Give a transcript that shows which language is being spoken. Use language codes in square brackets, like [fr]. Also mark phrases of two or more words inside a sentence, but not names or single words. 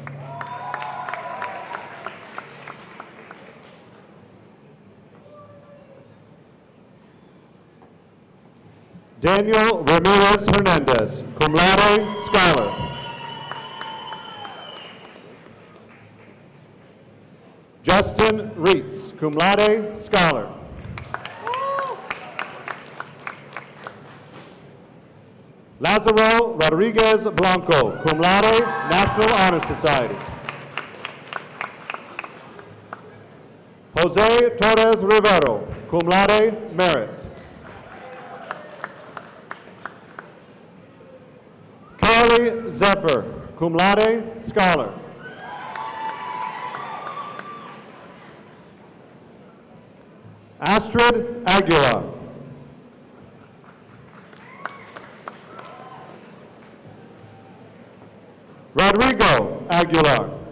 [en] Daniel Ramirez Hernandez, [la] cum laude, [en] scholar. Justin Reitz, [la] cum laude, [en] scholar. Lazaro Rodriguez Blanco, [la] cum laude, [en] National Honor Society. Jose Torres Rivero, [la] cum laude, [en] merit. Carly Zephyr, [la] cum laude, [en] scholar. Astrid Aguilar. Rodrigo Aguilar.